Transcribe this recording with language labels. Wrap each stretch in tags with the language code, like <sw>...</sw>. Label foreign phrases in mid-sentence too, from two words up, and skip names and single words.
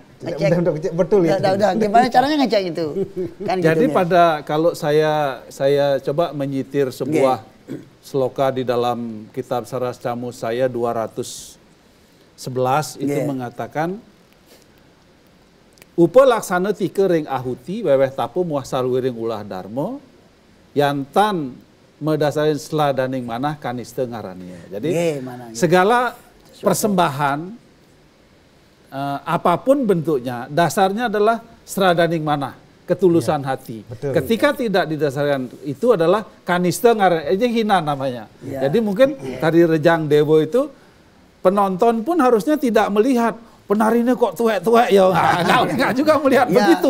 <id>Betul ya. Gimana caranya ngecek itu? Kan jadi gitu, kalau saya coba menyitir sebuah sloka di dalam kitab Saras Camus saya 211 itu mengatakan</id> <kaw>Upa laksana tika ring ahuti weweh tapu muah sarwiring ulah darmo yantan medasarin seladaning manah kaniste ngarannya.</kaw> <id>Jadi segala persembahan apapun bentuknya dasarnya adalah</id> <kaw>seladaning manah,</kaw> <id>ketulusan hati. Betul. Ketika tidak didasarkan itu adalah</id> <kaw>kaniste ngaran,</kaw> <id>ini hina namanya. Jadi mungkin tari Rejang Dewo itu penonton pun harusnya tidak melihat penarinya kok tuwek-tuwek ya, nggak juga melihat begitu.</id>